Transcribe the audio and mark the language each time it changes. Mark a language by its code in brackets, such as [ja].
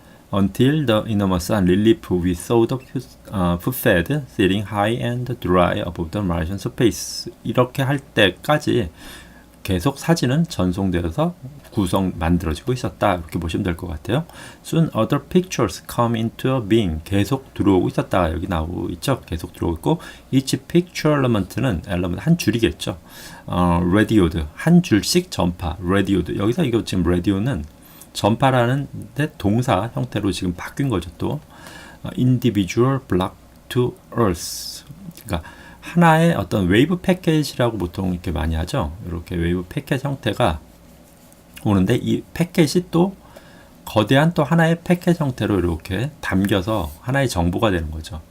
[en] Until the enormous and relief we saw the footpad sitting high and dry above the Martian surface. [ko] 이렇게 할 때까지 계속 사진은 전송되어서 만들어지고 있었다. 이렇게 보시면 될 것 같아요. [en] Soon other pictures come into being. [ko] 계속 들어오고 있었다. 여기 나오고 있죠. 계속 들어오고 있고 [en] each picture element [ko] 는 element 한 줄이겠죠. [en] radioed [ko] 한 줄씩 전파. radioed 여기서 이거 지금 radio는 전파라는 데 동사 형태로 지금 바뀐 거죠. [en] 또 individual block to earth. [ko] 그러니까 하나의 어떤 웨이브 패킷이라고 보통 이렇게 많이 하죠. 이렇게 웨이브 패킷 형태가 오는데 이 패킷이 또 거대한 또 하나의 패킷 형태로 이렇게 담겨서 하나의 정보가 되는 거죠.